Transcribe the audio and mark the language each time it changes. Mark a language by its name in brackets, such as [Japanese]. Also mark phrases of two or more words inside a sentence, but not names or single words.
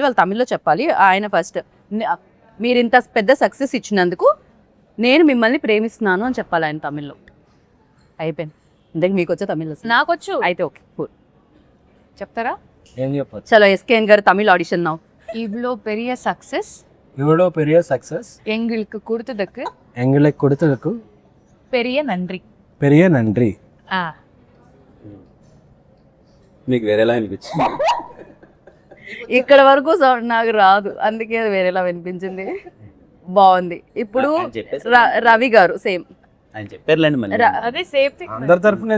[Telugu] వాళ్ళు తమిళ్లో చెప్పాలి. ఆయన ఫస్ట్ మీరు ఇంత పెద్ద సక్సెస్ ఇచ్చినందుకు నేను మిమ్మల్ని ప్రేమిస్తున్నాను అని చెప్పాలి ఆయన తమిళ్లో. అయిపోయింది. ఇంతకు మీకు వచ్చే తమిళ్ నాకొచ్చు. అయితే [English] okay cool. [Telugu] చెప్తారా? ఏం చెప్పచ్చు? చలో ఎస్కేఎన్ గారు [English] Tamil audition now. [Tamil] இவ்வளோ பெரிய சக்சஸ் இவ்வளோ பெரிய சக்சஸ் எங்களுக்கு கொடுத்ததுக்கு எங்களுக்கு கொடுத்ததுக்கு பெரிய நன்றி. பெரிய நன்றி. [Telugu] మీకు వేరేలా అనిపించింది? ఇక్కడ వరకు నాకు రాదు, అందుకే అది వేరేలా వినిపించింది. బాగుంది. ఇప్పుడు రవి గారు సేమ్ ఆయన చెప్పారులేండి మళ్ళీ. అదే [English] same thing. [Telugu] అందరి తరఫు నేను